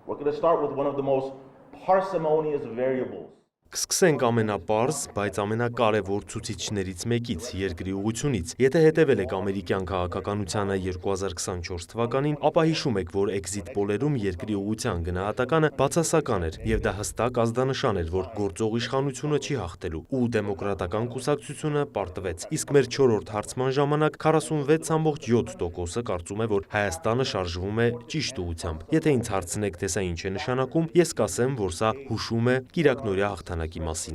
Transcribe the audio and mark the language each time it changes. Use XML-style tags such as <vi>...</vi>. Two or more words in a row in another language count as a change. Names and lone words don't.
<en>We're going to start with one of the most parsimonious variables.</en> <hy>Կսկսենք ամենապարզ, բայց ամենակարևոր ցուցիչներից մեկից՝ երկրի ուղղությունից։ Եթե հետևել եք ամերիկյան քաղաքականությանը 2024 թվականին, ապա հիշում եք, որ էքզիթ պոլերում երկրի ուղղության գնահատականը բացասական էր, եւ դա հստակ ազդանշան էր, որ գործող իշխանությունը չի հաղթելու, ու դեմոկրատական կուսակցությունը պարտվեց։ Իսկ մեր 4-րդ հարցման ժամանակ 46.7%-ը կարծում է, որ Հայաստանը շարժվում է ճիշտ ուղղությամբ։ Եթե ինձ հարցնեք, թե սա ինչ է նշանակում, ես կասեմ, որ սա հուշում է կիրակնօրյա հաղթանակի մասին։</hy>